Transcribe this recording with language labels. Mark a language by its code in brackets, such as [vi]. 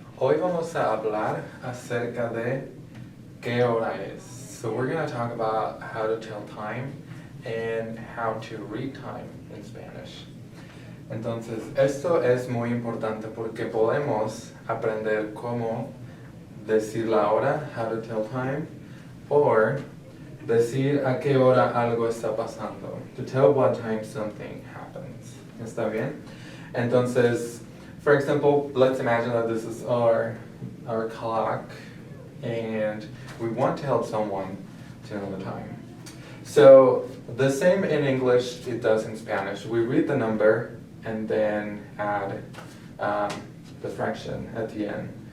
[es] Hoy vamos a hablar acerca de qué hora es. [en] So we're going to talk about how to tell time and how to read time in Spanish. [es] Entonces, esto es muy importante porque podemos aprender cómo decir la hora, [en] how to tell time, [es] or decir a qué hora algo está pasando, [en] to tell what time something happens. [es] ¿Está bien? [en] Entonces, for example, let's imagine that this is our clock and we want to help someone to know the time. So the same in English it does in Spanish. We read the number and then add the fraction at the end.